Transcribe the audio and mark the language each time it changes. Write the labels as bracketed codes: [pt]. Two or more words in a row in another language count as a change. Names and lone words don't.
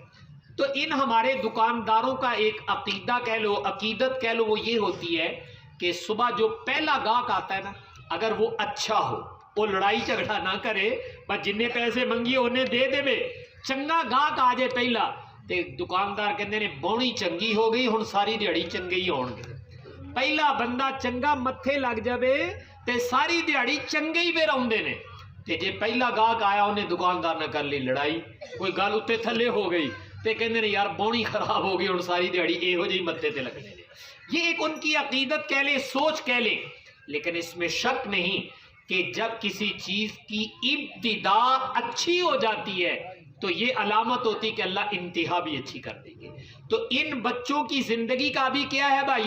[ur] تو ان ہمارے دکانداروں کا ایک عقیدہ کہہ لو، عقیدت کہہ لو، وہ یہ ہوتی ہے کہ صبح جو پہلا گاہک آتا ہے نا، اگر وہ اچھا ہو، وہ لڑائی جھگڑا نہ کرے، [pa] بس جننے پیسے منگی انہیں دے دے بے، چنگا گاہک آ جائے پہلا تے دکاندار کہندے نے بونی چنگی ہو گئی، ہن ساری دیہڑی چنگے ہی ہون گے. پہلا بندہ چنگا متھے لگ جاوے تے ساری دیہڑی چنگے ہی پھر آوندے نے. تے جے پہلا گاہک آیا انہیں دکاندار نہ کر لی لڑائی، کوئی گل اتنے تھلے ہو گئی تے کہندے نے یار بونی خراب ہو گئی، ہن ساری دیہڑی یہو جہی متھے تے لگنے نے. [ur] یہ ایک ان کی عقیدت کہہ لیں، سوچ کہہ لیں. لیکن اس میں شک نہیں کہ جب کسی چیز کی ابتدا اچھی ہو جاتی ہے تو یہ علامت ہوتی کہ اللہ انتہا بھی اچھی کر دیں گے. تو ان بچوں کی زندگی کا بھی کیا ہے بھائیو؟